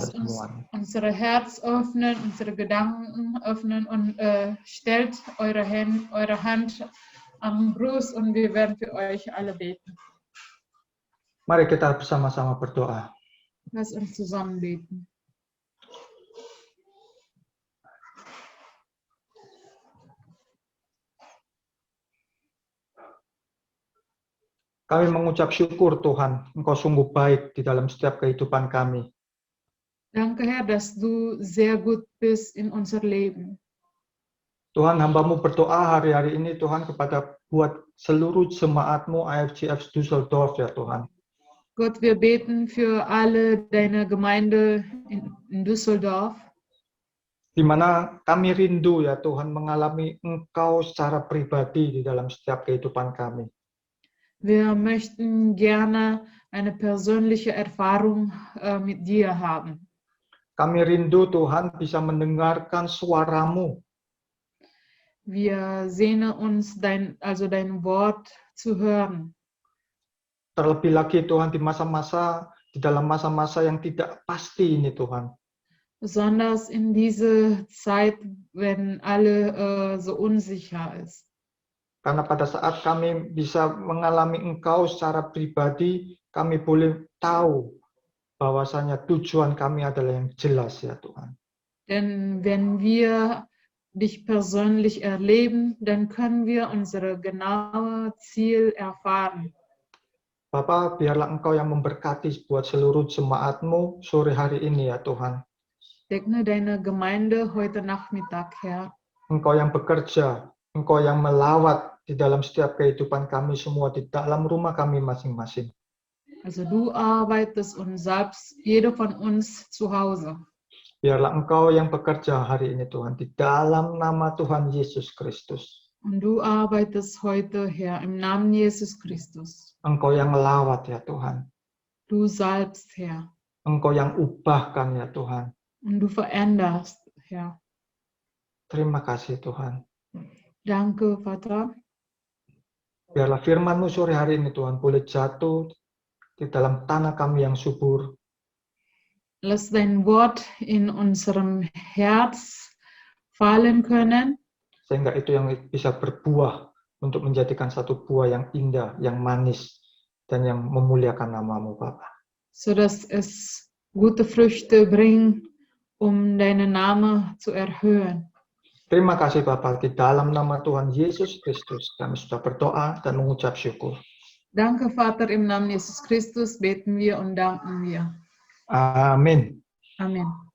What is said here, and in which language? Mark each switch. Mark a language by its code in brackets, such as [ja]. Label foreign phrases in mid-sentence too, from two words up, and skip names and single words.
[de] lasst uns [id] semua. [de] unsere Herz öffnen, unsere Gedanken öffnen und stellt eure Hand am Brust und wir werden für euch alle beten. [id] Mari kita bersama-sama berdoa. [de] Lasst uns zusammen beten. [id] Kami mengucap syukur Tuhan, Engkau sungguh baik di dalam setiap kehidupan kami. [de] Danke, Herr, dass du sehr gut bist in unser Leben. [id] Tuhan, hamba-Mu berdoa hari-hari ini Tuhan kepada buat seluruh jemaat-Mu IFGF Düsseldorf ya Tuhan. [de] Gott, wir beten für alle deine Gemeinde in Düsseldorf, [id] Di mana kami rindu ya Tuhan mengalami Engkau secara pribadi di dalam setiap kehidupan kami. [de] Wir möchten gerne eine persönliche Erfahrung mit dir haben. [id] Kami rindu Tuhan bisa mendengarkan suara-Mu. [de] Wir sehnen uns dein Wort zu hören. [id] Terlebih lagi Tuhan di dalam masa-masa yang tidak pasti ini Tuhan. [de] Besonders in diese Zeit, wenn alle so unsicher ist. [id] Karena pada saat kami bisa mengalami Engkau secara pribadi, kami boleh tahu bahwasanya tujuan kami adalah yang jelas ya Tuhan. [de] Denn wenn wir dich persönlich erleben, dann können wir unsere genaue Ziel erfahren. [id] Bapa, biarlah Engkau yang memberkati buat seluruh jemaat-Mu sore hari ini ya Tuhan. [de] Segne deine Gemeinde heute Nachmittag, Herr. [id] Engkau yang bekerja, Engkau yang melawat di dalam setiap kehidupan kami semua, di dalam rumah kami masing-masing. [de] Also du arbeitest und salbst jede von uns zu Hause. [id] Biarlah Engkau yang bekerja hari ini Tuhan, di dalam nama Tuhan Yesus Kristus. [de] Und du arbeitest heute, Herr, im Namen Jesus Christus. [id] Engkau yang melawat ya Tuhan. [de] Du salbst, Herr. [id] Engkau yang ubahkan ya Tuhan. [de] Und du veränderst, Herr. [id] Terima kasih Tuhan. [de] Danke, Vater. [id] Biarlah firman-Mu sore hari ini Tuhan boleh jatuh di dalam tanah kami yang subur. [de] Lass dein Wort in unserem Herz fallen können, [id] Sehingga itu yang bisa berbuah untuk menjadikan satu buah yang indah, yang manis, dan yang memuliakan nama-Mu Bapa. [de] sodass es gute Früchte bringt, deinen Namen zu erhöhen. [id] Terima kasih Bapa, di dalam nama Tuhan Yesus Kristus kami sudah berdoa dan mengucap syukur. [de] Danke, Vater, im Namen Jesus Christus beten wir und danken wir. [id] Amin. [de] Amen.